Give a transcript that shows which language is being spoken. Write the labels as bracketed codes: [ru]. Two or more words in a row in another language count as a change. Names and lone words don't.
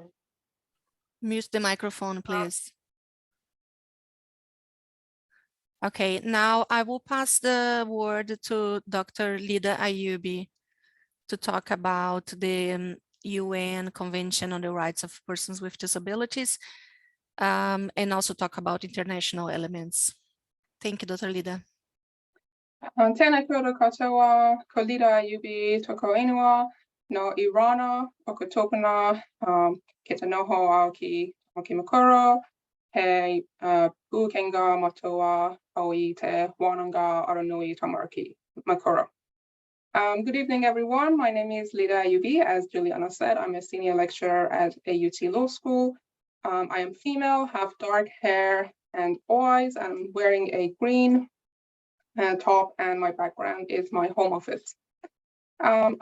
[en] Mute the microphone, please. Okay, now I will pass the word to Dr. Lida Ayoubi to talk about the UN Convention on the Rights of Persons with Disabilities and also talk about international elements. Thank you, Dr. Lida. [mi] Tēnā koutou katoa, ko Lida Ayoubi toko inua no Irana o ko tōpuna ke te noho au ki Makoro he pukenga matoa au I te wānanga aranui tamariki Makoro. [en] Good evening, everyone. My name is Lida Ayoubi. As Juliana said, I'm a senior lecturer at AUT Law School. I am female, have dark hair and eyes, and I'm wearing a green top, and my background is my home office.